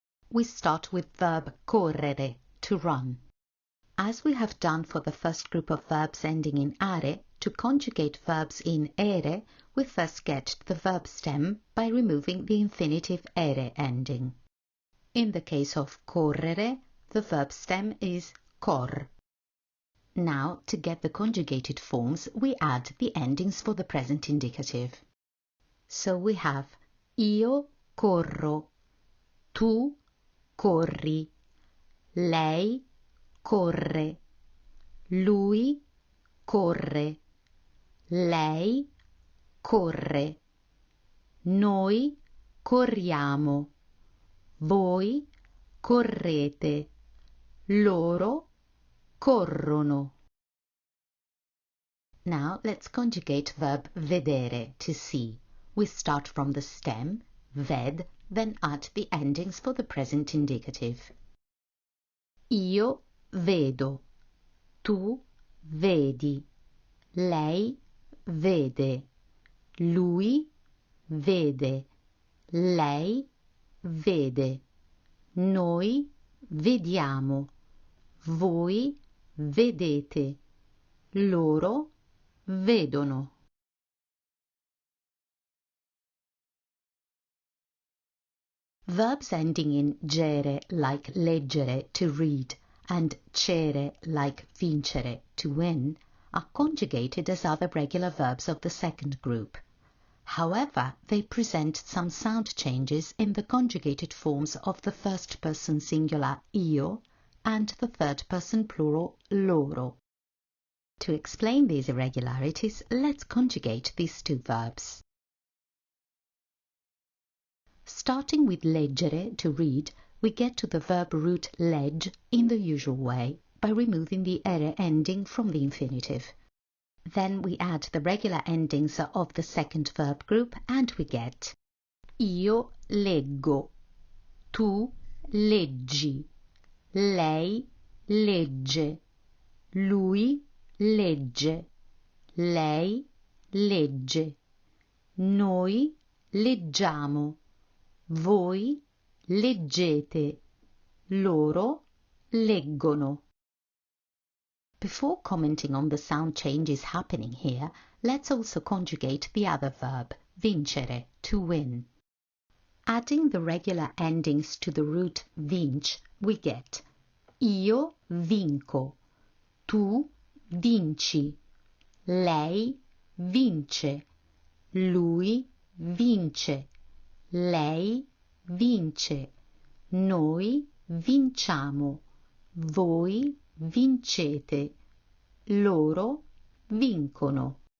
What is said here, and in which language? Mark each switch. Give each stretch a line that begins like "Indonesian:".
English: We start with verb correre, to run. As we have done for the first group of verbs ending in are, to conjugate verbs in ERE, we first get the verb stem by removing the infinitive ERE ending. In the case of correre, the verb stem is cor. Now, to get the conjugated forms, we add the endings for the present indicative. So we have
Italian: io corro, tu corri, lei corre, lui corre, lei corre, noi corriamo, voi correte, loro corrono.
English: Now let's conjugate verb vedere, to see. We start from the stem, ved, then add the endings for the present indicative.
Italian: Io vedo, tu vedi, lei vede, lui vede, lei vede, noi vediamo, voi vedete, loro vedono.
English: Verbs ending in gere like leggere, to read, and cere like vincere, to win, are conjugated as other regular verbs of the second group. However, they present some sound changes in the conjugated forms of the first person singular io and the third person plural loro. To explain these irregularities, let's conjugate these two verbs. Starting with leggere, to read, we get to the verb root legg in the usual way, by removing the ere ending from the infinitive. Then we add the regular endings of the second verb group and we get
Italian: io leggo, tu leggi, lei legge, lui legge, lei legge, noi leggiamo, voi leggete, loro leggono.
English: Before commenting on the sound changes happening here, let's also conjugate the other verb, vincere, to win. Adding the regular endings to the root vinc, we get
Italian: io vinco, tu vinci, lei vince, lui vince, lei vince, noi vinciamo, voi vincete, loro vincono.